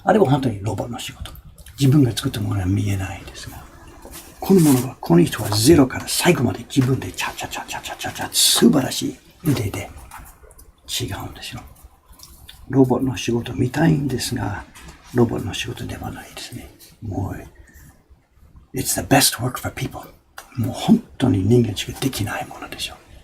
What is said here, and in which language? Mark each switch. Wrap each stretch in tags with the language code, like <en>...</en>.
<ja>あれは本当にロボの仕事。自分が作ったものは見えないですが、このものは、この人はゼロから最後まで自分でチャチャチャチャチャチャチャ、素晴らしい腕で違うんですよ。ロボの仕事見たいんですが、ロボの仕事ではないですね。</ja> <en>もう、It's the best work for people.</en> <ja>もう本当に人間しかできないものでしょう。</ja>